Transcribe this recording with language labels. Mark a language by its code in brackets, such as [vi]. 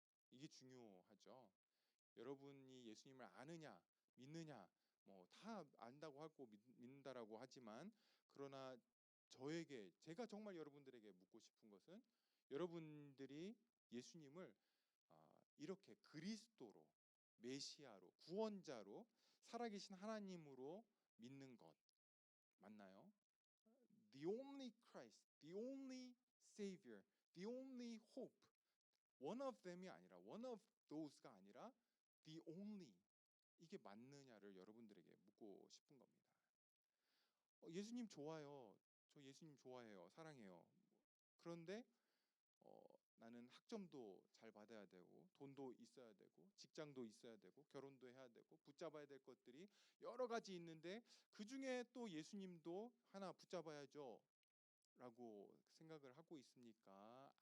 [ko] 이게 중요하죠. 여러분이 예수님을 아느냐, 믿느냐, 뭐 다 안다고 하고 믿는다라고 하지만 그러나 제가 정말 여러분들에게 묻고 싶은 것은 여러분들이 예수님을 이렇게 그리스도로, 메시아로, 구원자로, 살아계신 하나님으로 믿는 것 맞나요? [en] The only Christ, the only Savior, the only hope. One of them [ko] 이 아니라 [en] one of those [ko] 가 아니라 [en] the only [ko] 이게 맞느냐를 여러분들에게 묻고 싶은 겁니다. 예수님 좋아요. 저 예수님 좋아해요. 사랑해요. 그런데 나는 학점도 잘 받아야 되고 돈도 있어야 되고 직장도 있어야 되고 결혼도 해야 되고 붙잡아야 될 것들이 여러 가지 있는데 그중에 또 예수님도 하나 붙잡아야죠 라고 생각을 하고 있습니까?